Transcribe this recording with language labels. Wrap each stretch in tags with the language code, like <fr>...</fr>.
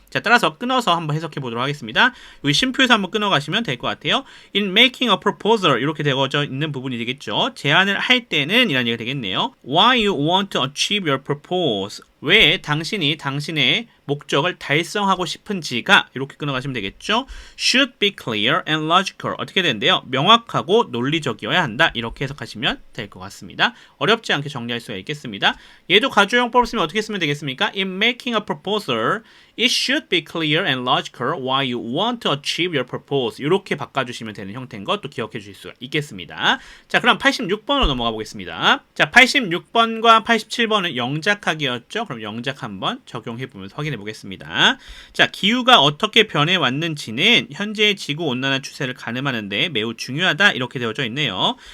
<ko>자, 따라서 끊어서 한번 해석해 보도록 하겠습니다. 여기 쉼표에서 한번 끊어가시면 될 것 같아요.</ko> <en>In making a proposal</en> <ko>이렇게 되어져 있는 부분이 되겠죠. 제안을 할 때는 이란 얘기가 되겠네요.</ko> <en>Why you want to achieve your purpose,</en> <ko>왜 당신이 당신의 목적을 달성하고 싶은지가 이렇게 끊어가시면 되겠죠.</ko> <en>should be clear and logical,</en> <ko>어떻게 되는데요? 명확하고 논리적이어야 한다, 이렇게 해석하시면 될 것 같습니다. 어렵지 않게 정리할 수가 있겠습니다. 얘도 가주용법을 쓰면 어떻게 쓰면 되겠습니까?</ko> <en>In making a proposal, it should be clear and logical why you want to achieve your purpose.</en> <ko>이렇게 바꿔주시면 되는 형태인 것도 기억해 주실 수가 있겠습니다. 자, 그럼 86번으로 넘어가 보겠습니다. 자, 86번과 87번은 영작하기였죠. 그럼 영작 한번 적용해 보면서 확인해 보겠습니다. 자, 기후가 어떻게 변해왔는지는 현재의 지구온난화 추세를 가늠하는데 매우 중요하다, 이렇게 되어져 있네요.</ko>